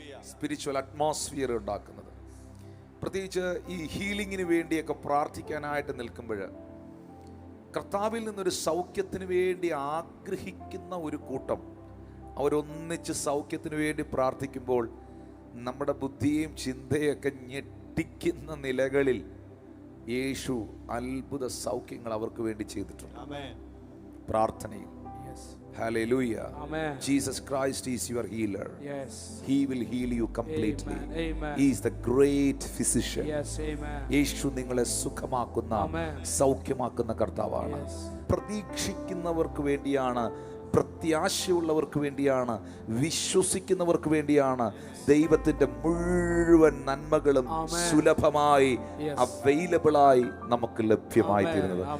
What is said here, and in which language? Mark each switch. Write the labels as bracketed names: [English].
[Malayalam] Spiritual atmosphere ഉണ്ടാക്കുന്നത്. പ്രത്യേകിച്ച് ഈ ഹീലിംഗിന് വേണ്ടിയൊക്കെ പ്രാർത്ഥിക്കാനായിട്ട് നിൽക്കുമ്പോൾ, കർത്താവിൽ നിന്നൊരു സൗഖ്യത്തിന് വേണ്ടി ആഗ്രഹിക്കുന്ന ഒരു കൂട്ടം അവരൊന്നിച്ച് സൗഖ്യത്തിന് വേണ്ടി പ്രാർത്ഥിക്കുമ്പോൾ, നമ്മുടെ ബുദ്ധിയും ചിന്തയൊക്കെ ഞെട്ടിക്കുന്ന നിലകളിൽ യേശു അത്ഭുത സൗഖ്യങ്ങൾ അവർക്ക് വേണ്ടി ചെയ്തിട്ടുണ്ട്. [English] പ്രാർത്ഥനയിൽ. Hallelujah. Amen. Jesus Christ is your healer. Yes. He will heal you completely. Amen. He is the great physician. Yes, amen. [Malayalam] യേശു നിങ്ങളെ സുഖമാക്കുന്ന, സൗഖ്യമാക്കുന്ന കർത്താവാണ്. [English] Yes. [Malayalam] പ്രതീക്ഷിക്കുന്നവർക്ക് വേണ്ടിയാണ് പ്രത്യാശയുള്ളവർക്ക് വേണ്ടിയാണ്, വിശ്വസിക്കുന്നവർക്ക് വേണ്ടിയാണ് ദൈവത്തിന്റെ മുഴുവൻ നന്മകളും സുലഭമായി അവൈലബിളായി നമുക്ക് ലഭ്യമായി തീരുന്നത്.